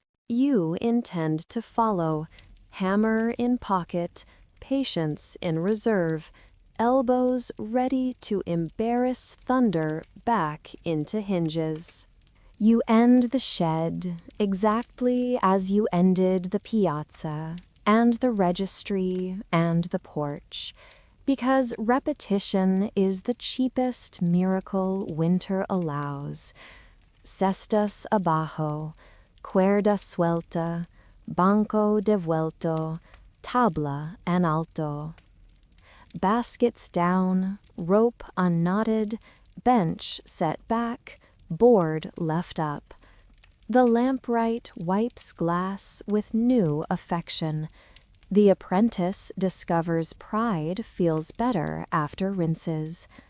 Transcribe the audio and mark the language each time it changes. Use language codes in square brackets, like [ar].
[en] You intend to follow, hammer in pocket, patience in reserve, elbows ready to embarrass thunder back into hinges. You end the shed exactly as you ended the piazza, and the registry, and the porch, because repetition is the cheapest miracle winter allows. [es] Cestas abajo, cuerda suelta, banco devuelto, tabla en alto. [en] Baskets down, rope unknotted, bench set back, board left up. The lamplight wipes glass with new affection. The apprentice discovers pride feels better after rinses.